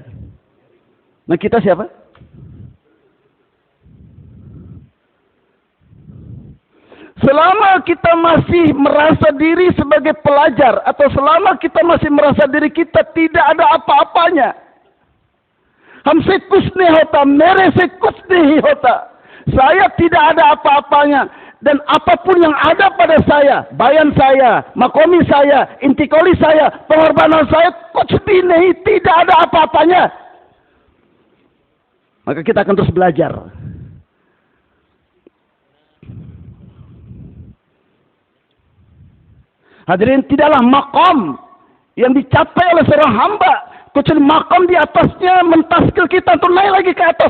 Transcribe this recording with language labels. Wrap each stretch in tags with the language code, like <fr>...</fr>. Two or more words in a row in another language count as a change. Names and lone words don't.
<id>Nah, kita siapa? Selama kita masih merasa diri sebagai pelajar, atau selama kita masih merasa diri kita tidak ada apa-apanya,</id> <ur>ہم سے کچھ نہیں ہوتا، میرے سے کچھ نہیں ہوتا.</ur> <id>Saya tidak ada apa-apanya. Dan apapun yang ada pada saya, bayan saya, makomi saya, intikoli saya, pengorbanan saya,</id> <ur>کچھ بھی نہیں,</ur> <id>tidak ada apa-apanya. Maka kita akan terus belajar. Hadirin, tidaklah makom yang dicapai oleh seorang hamba kecuali makom di atasnya mentaskil kita untuk naik lagi ke atas.</id>